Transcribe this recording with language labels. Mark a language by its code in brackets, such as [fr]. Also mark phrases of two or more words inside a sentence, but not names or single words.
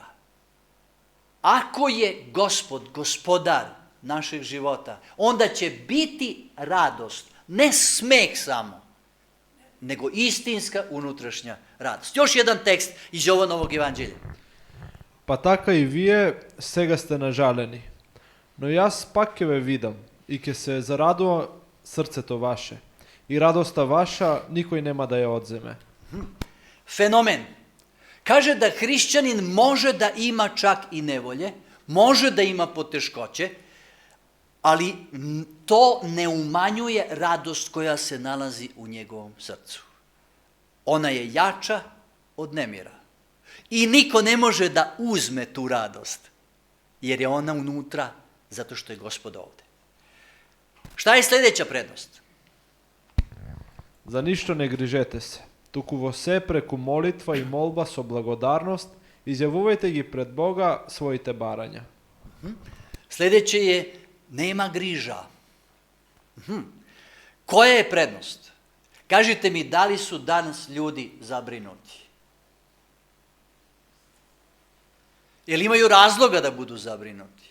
[sr] Ako je Gospod, gospodar našeg života, onda će biti radost, ne smeh samo, nego istinska unutrašnja radost. Još jedan tekst iz Jovanovog evanđelja. [mk] Pa така i vije, сега сте нажалени. Но јас пак ќе ве видам и ќе се зарадува срцето ваше. И радоста ваша никој нема да ја одземе. [sr] Fenomen. Kaže da hrišćanin može da ima čak i nevolje, može da ima poteškoće, ali to ne umanjuje radost koja se nalazi u njegovom srcu. Ona je jača od nemira. I niko ne može da uzme tu radost, jer je ona unutra zato što je Gospod ovde. Šta je sljedeća prednost? [mk] За ништо не грижете се, туку во се преку молитва и молба со благодарност изјавувајте ги пред Бога своите барања. [sr] Sljedeće je nema griža. Koja je prednost? Kažite mi, da li su danas ljudi zabrinuti? Jel imaju razloga da budu zabrinuti?